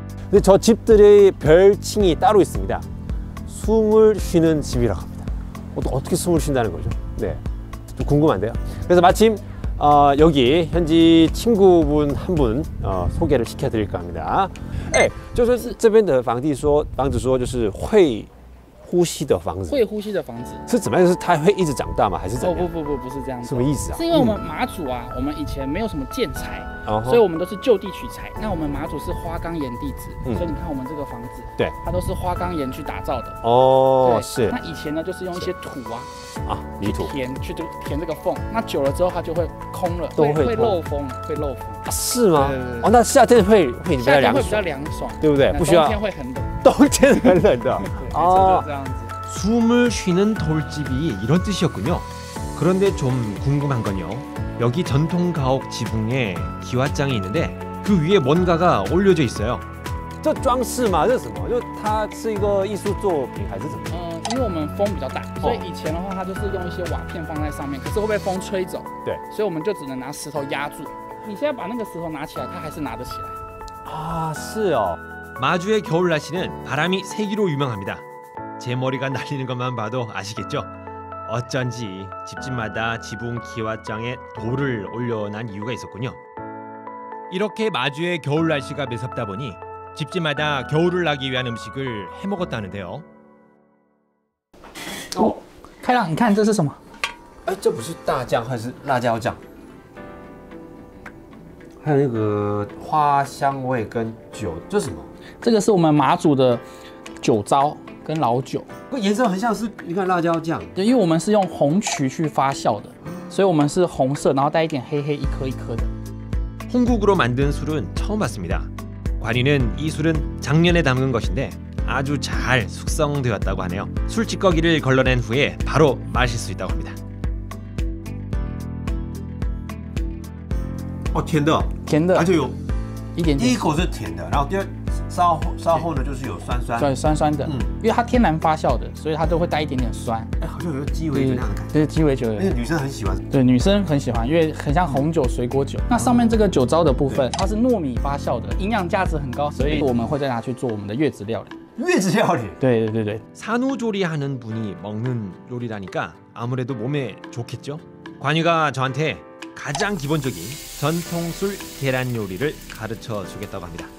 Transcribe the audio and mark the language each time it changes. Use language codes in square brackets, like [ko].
[ko] 근데 저 집들의 별칭이 따로 있습니다. 숨을 쉬는 집이라고 합니다. 또 어떻게 숨을 쉰다는 거죠? 네, 좀 궁금한데요. 그래서 마침 여기 현지 친구분 한 분 소개를 시켜드릴까 합니다. [zh] 就是这边的房子说就是会呼吸的房子，会呼吸的房子是怎么样？是它会一直长大吗？还是怎么样？不是这样子。什么意思啊？是因为我们马祖啊，我们以前没有什么建材，所以我们都是就地取材。那我们马祖是花岗岩地质，所以你看我们这个房子，对，它都是花岗岩去打造的。哦，是。那以前呢，就是用一些土泥土去填这个缝，那久了之后它就会空了，会漏风，会漏风。是吗？哦，那夏天会比较凉爽，对不对？不需要。冬天会很冷。冬天很冷的. [ko] 숨을 쉬는 돌집이 이런 뜻이었군요. 그런데 좀 궁금한 건요. 여기 전통 가옥 지붕에 기와장이 있는데 그 위에 뭔가가 올려져 있어요. [zh] 这装饰吗？这是什么？就它是一个艺术作品还是怎么？因为我们风比较大，所以以前的话它就是用一些瓦片放在上面，可是会被风吹走。对，所以我们就只能拿石头压住。你现在把那个石头拿起来，它还是拿得起来。啊，是哦。 [ko] 마주의 겨울 날씨는 바람이 세기로 유명합니다. 제 머리가 날리는 것만 봐도 아시겠죠? 어쩐지 집집마다 지붕 기와장에 돌을 올려놓은 이유가 있었군요. 이렇게 마주의 겨울 날씨가 매섭다 보니 집집마다 겨울을 나기 위한 음식을 해먹었다는데요. [zh] 开朗，你看这是什么？这不是大酱还是辣椒酱？还有那个花香味跟酒，这是什么？这个是我们马祖的酒糟，跟老酒。颜色很像是你看辣椒酱。对，因为我们是用红曲去发酵的，所以我们是红色，然后带一点黑黑一颗一颗的。 [ko] 홍국으로 만든 술은 처음 봤습니다. 관이는 이 술은 작년에 담근 것인데 아주 잘 숙성되었다고 하네요. 술 찌꺼기를 걸러낸 후에 바로 마실 수 있다고 합니다. [zh] 甜的，甜的，而且有一点点。第一口是甜的，然后稍后呢就是有酸酸，对，酸酸的，因为它天然发酵的，所以它都会带一点点酸。好像有个鸡尾酒那样的感觉。对，鸡尾酒，而且女生很喜欢。对，女生很喜欢，因为很像红酒、水果酒。那上面这个酒糟的部分，它是糯米发酵的，营养价值很高，所以我们会再拿去做我们的月子料理。月子料理？对。 [ko] 산후조리하는 분이 먹는 요리라니까 아무래도 몸에 좋겠죠? 관유가 저한테 가장 기본적인 전통술 계란 요리를 가르쳐 주겠다고 합니다.